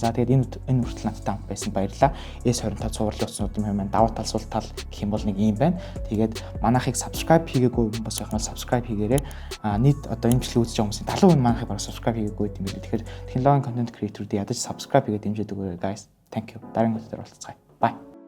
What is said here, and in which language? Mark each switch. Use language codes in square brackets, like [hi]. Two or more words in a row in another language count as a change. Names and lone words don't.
[mn] За тэгээд энэ хүртэл надтай хамт байсан баярлалаа. S25 цувралын утснуудын хүмүүс давуу тал сул тал гэх юм бол нэг юм байна. Тэгээд манайхыг subscribe хийгээгүй хүн бас байх юм бол subscribe хийгээрэй. Нийт одоо энэ бичлэг үзэж байгаа хүмүүсийн 70% манайхыг бараг subscribe хийгээгүй юм билээ. Тэгэхээр технологийн [en] content creator- [mn] үүд ядаж subscribe хийгээд дэмжиж өгөөрэй [en] guys. Thank you. [mn] Дараагийн видеоор уулзцгаая. [en] Bye.